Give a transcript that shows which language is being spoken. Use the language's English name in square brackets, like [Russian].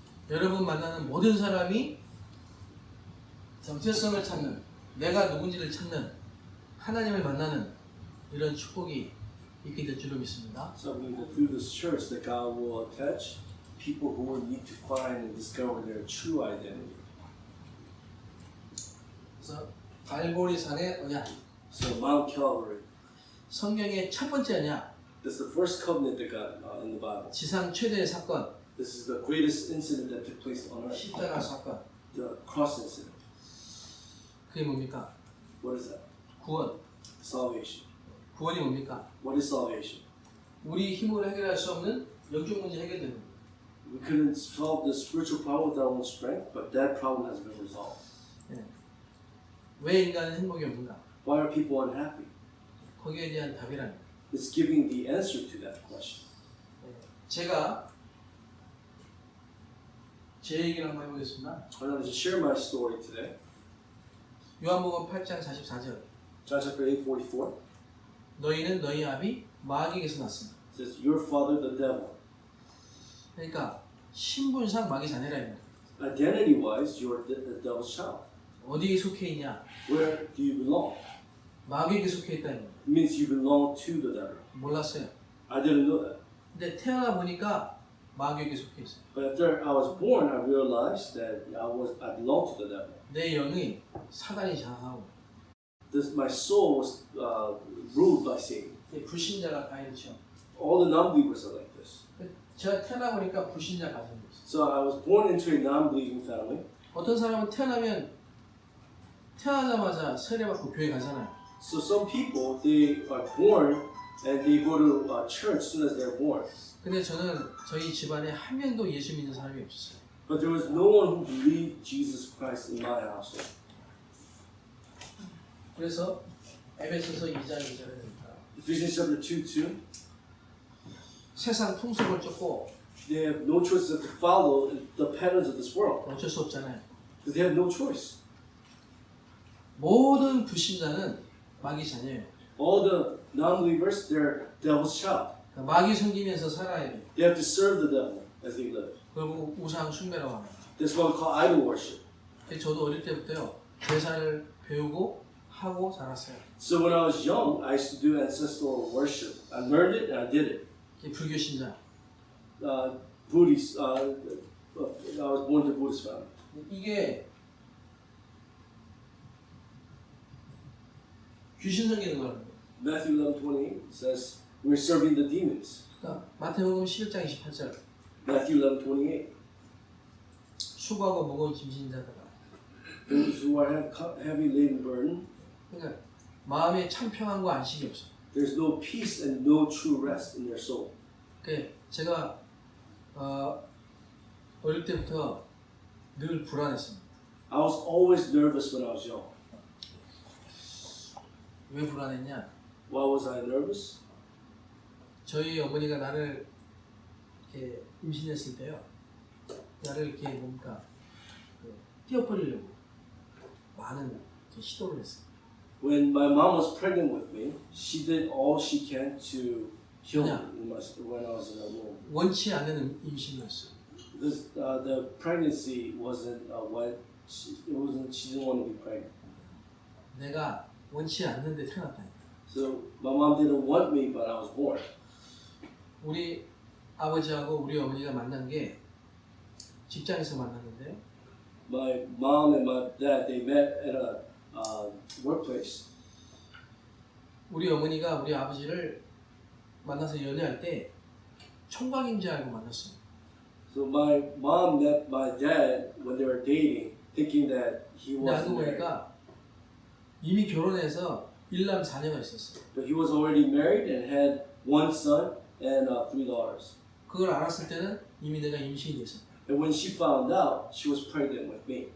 [Korean] 여러분 만나는 모든 사람이 정체성을 찾는, 내가 누군지를 찾는, 하나님을 만나는 이런 축복이 있게 될 줄로 믿습니다. [English] So I believe that through this church that God will attach people who will need to find and discover their true identity. [Korean] 그래서 갈보리 산의 언약, [English] So Mount Calvary, [Korean] 성경의 첫 번째 언약, [English] this is the first covenant that got in the Bible. [Korean] 지상 최대의 사건, [English] This is the greatest incident that took place on earth. [Korean] 십자가 사건. [English] The cross incident. [Korean] 그게 뭡니까? [English] What is that? [Korean] 구원. [English] Salvation. [Korean] 구원이 뭡니까? [English] What is salvation? [Korean] 우리 힘으로 해결할 수 없는 영적 문제 해결되는 거예요. [English] We couldn't solve the spiritual problem with our own strength, but that problem has been resolved. [Korean] 네. 왜 인간은 행복이 없는가? [English] Why are people unhappy? [Korean] 거기에 대한 답이란. [English] It's giving the answer to that question. [Korean] 제가 제 얘기를 한번 해보겠습니다. [English] I'm going to share my story today. [Korean] 요한복음 8장 44절. [English] John chapter 8:44 [Korean] 너희는 너희 아비 마귀에게서 났습니다. [English] says, "Your father, the devil." [Korean] 그러니까 신분상 마귀 자녀라 이 말이에요. [English] Identity-wise, you're the devil's child. [Korean] 어디에 속해 있냐? [English] Where do you belong? [Korean] 마귀에게 속해 있다 이 말이에요. [English] It means you belong to the devil. [Korean] 몰랐어요. [English] I didn't know that. [Korean] 근데 태어나 보니까 마귀에게 속해 있어요. [English] But after I was born, I realized that I belonged to the devil. [Korean] 내 영이 사단이 장하고 [English] My soul was ruled by Satan. [Korean] 불신자가 다 이렇죠. [English] All the non-believers are like this. [Korean] 제가 태어나 보니까 불신자 가정이었어요. [English] So I was born into a non-believing family. [Korean] 어떤 사람은 태어나자마자 세례받고 교회 가잖아요. [English] So some people, they are born and they go to church as soon as they're born. [Korean] 근데 저는 저희 집안에 한 명도 예수 믿는 사람이 없었어요. [English] But there was no one who believed Jesus Christ in my household. [Korean] 그래서 에베소서 2장 2절에 됩니다. [English] Ephesians chapter 2:2. [Korean] 세상 풍속을 쫓고 [English] They have no choice but to follow the patterns of this world. [Korean] 어쩔 수 없잖아요. [English] Because they have no choice. [Korean] 모든 불신자는 마귀 자녀예요. [English] All the non-believers, they're devil's child. [Korean] 그러니까 마귀 섬기면서 살아야 돼요. [English] They have to serve the devil as they live. [Korean] 그리고 우상 숭배라고 합니다. [English] That's what we call idol worship. [Korean] 저도 어릴 때부터요 제사를 배우고 하고 자랐어요. [English] So when I was young, I used to do ancestral worship. I learned it and I did it. [Korean] 불교 신자. [English] Buddhist. I was born to a Buddhist family. [Korean] 이게 귀신 섬기는 거라는 거예요. [English] Matthew 11:28 says we're serving the demons. [Korean] 그러니까 마태복음 11장 28절. [English] Matthew 11:28. [Korean] 수고하고 무거운 짐진 자들아. [English] Those who are heavy laden burden. [Korean] 그러니까 마음에 참 평안과 안식이 없어. [English] There's no peace and no true rest in their soul. [Korean] 그 제가 어릴 때부터 늘 불안했습니다. [English] I was always nervous when I was young. [Korean] 왜 불안했냐? [English] Why was I nervous? [Korean] 저희 어머니가 나를 이렇게 임신했을 때요. 나를 이렇게 뭡니까 띄어버리려고 많은 시도를 했어요. [English] When my mom was pregnant with me, she did all she can to kill me when I was in the womb. [Korean] 원치 않는 임신이었어요. [English] The pregnancy wasn't what she didn't want to be pregnant. [Korean] 내가 원치 않는데 태어났다니까. [English] So my mom didn't want me, but I was born. [Korean] 우리 아버지하고 우리 어머니가 만난 게 직장에서 만났는데요. [English] My mom and my dad, they met at a workplace. [Korean] 우리 어머니가 우리 아버지를 만나서 연애할 때 총각인 줄 알고 만났어요. [English] So my mom met my dad when they were dating, thinking that he [Korean] 근데 알고 [English] wasn't married. [Korean] 보니까 이미 결혼해서 1남 4녀가 있었어요. [English] But he was already married and had one son and 3 daughters. [Korean] 그걸 알았을 때는 이미 내가 임신이 됐었다. [English] And when she found out, she was pregnant with me.